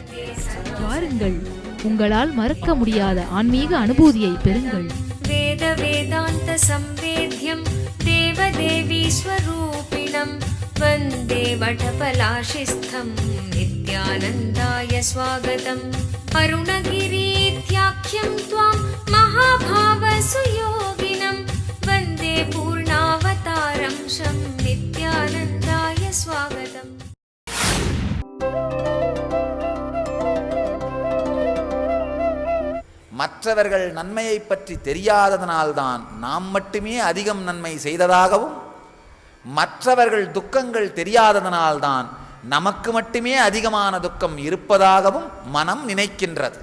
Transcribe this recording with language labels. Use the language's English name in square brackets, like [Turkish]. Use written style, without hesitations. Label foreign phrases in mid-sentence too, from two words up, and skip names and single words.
[Tamil] வாருங்கள், உங்களால் மறக்க முடியாத ஆன்மீக அனுபூதியை பெறுங்கள். [Sanskrit] वेद वेदान्त संवेद्यं देव देवी स्वरूपिणं वन्दे वटपलाशस्थं नित्यानन्दाय स्वागतम्. அருணகிரீத்யாख्यं त्वां महाभाव सुयोगिनं वन्दे पूर्णावतारं शं नित्यानन्दाय स्वागतम्. [Tamil] மற்றவர்கள் நன்மையை பற்றி தெரியாததனால்தான் நாம் மட்டுமே அதிகம் நன்மை செய்ததாகவும், மற்றவர்கள் துக்கங்கள் தெரியாததனால்தான் நமக்கு மட்டுமே அதிகமான துக்கம் இருப்பதாகவும் மனம் நினைக்கின்றது.